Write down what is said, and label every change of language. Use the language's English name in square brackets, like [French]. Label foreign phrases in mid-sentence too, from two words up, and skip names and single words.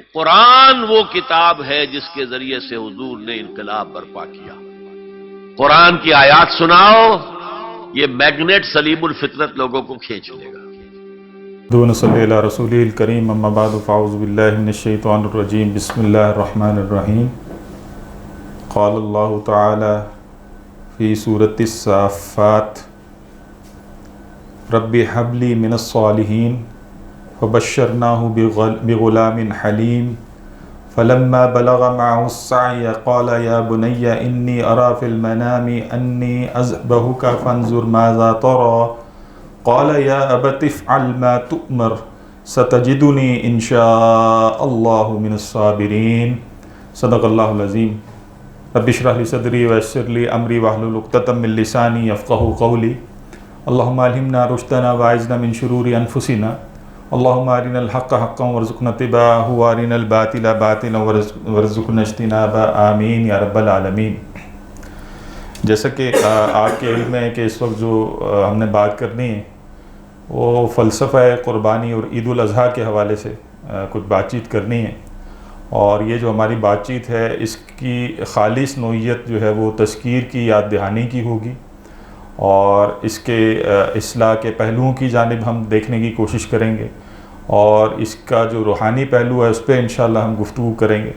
[Urdu] قرآن وہ کتاب ہے جس کے ذریعے سے حضور نے انقلاب برپا کیا. قرآن کی آیات سناؤ، یہ میگنیٹ سلیم الفطرت لوگوں کو کھینچ لے گا. [Arabic] دون صلى الله على رسوله الكريم، أما بعد، فأعوذ بالله من الشيطان الرجيم، بسم الله الرحمن الرحيم. قال الله تعالى في سورة الصافات، رب هب لي من الصالحين فبشرناه بغلام حليم. فلما بلغ معه السعي قال يا بني إني أرى في المنام أني أذبحك فانظر ماذا ترى. قال يا أبت افعل ما تؤمر ستجدني إن شاء الله من الصابرين. صدق الله العظيم. رب اشرح لي صدري ويسر لي أمري واحلل عقدة من لساني يفقهوا قولي. اللهم ألهمنا رشدنا وأعذنا من شرور أنفسنا. اللهم أرنا الحق حقا وارزقنا اتباعه وأرنا الباطل باطلا وارزقنا اجتنابه, آمين يا رب العالمين. [Urdu] جیسا کہ آپ کے علم ہے کہ اس وقت جو ہم نے بات کرنی ہے وہ فلسفہ قربانی اور عید الاضحیٰ کے حوالے سے کچھ بات چیت کرنی ہے. اور یہ جو ہماری بات چیت ہے اس کی خالص نوعیت جو ہے وہ تذکیر کی، یاد دہانی کی ہوگی اور اس کے اصلاح کے پہلوؤں کی جانب ہم دیکھنے کی کوشش کریں گے اور اس کا جو روحانی پہلو ہے اس پر ان شاء اللہ ہم گفتگو کریں گے.